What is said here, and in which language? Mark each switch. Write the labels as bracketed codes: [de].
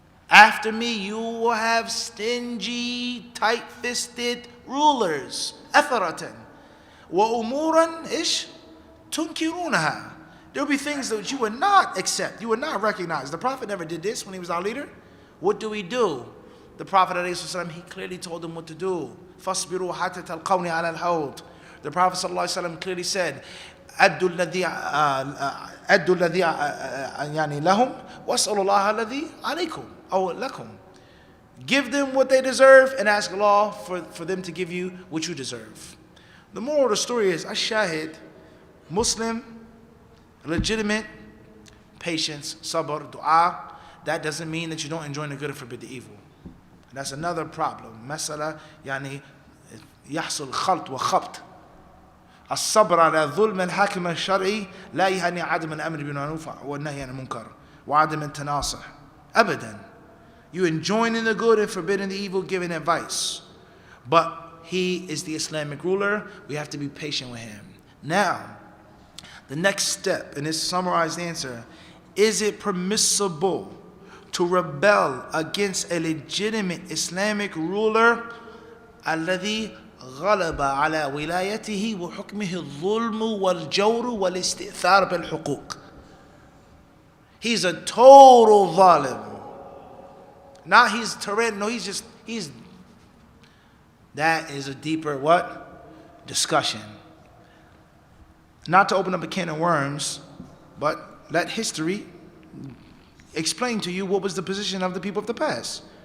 [en] After me, you will have stingy, tight-fisted rulers. [ar] أَثَرَةً وَأُمُورًا إِيش تُنْكِرُونَهَا. [en] There will be things that you would not accept, you would not recognize. The Prophet never did this when he was our leader. What do we do? The Prophet ﷺ, he clearly told them what to do. [ar] فَاصْبِرُوا حَتَّى تَلْقَوْنِ عَلَى الْحَوْضِ. [en] The Prophet ﷺ clearly said, [ar] أَدُّوا الَّذِي يعني لَهُمْ وَاسْأَلُوا اللَّهَ الَّذِي عَلَيْكُمْ أو لَكُمْ. [en] Give them what they deserve and ask Allah for them to give you what you deserve. The moral of the story is, ash-shahid, Muslim, legitimate, patience, sabr, dua. That doesn't mean that you don't enjoin the good and forbid the evil. That's another problem. [ar] مسألة يعني يحصل خلط وخبط. الصبر على ظلم الحاكم الشرعي لا يعني عدم الأمر بالمعروف والنهي عن المنكر وعدم التناصح. أبدا. [en] You enjoining the good and forbidding the evil, giving advice. But he is the Islamic ruler. We have to be patient with him. Now, the next step in this summarized answer, is it permissible to rebel against a legitimate Islamic ruler? [ar] الذي غلب على ولايته وحكمه الظلم والجور والاستئثار بالحقوق. [en] He's a total zalim. Not he's tyrannical, no, he's that is a deeper what? Discussion. Not to open up a can of worms, but let history explain to you what was the position of the people of the past.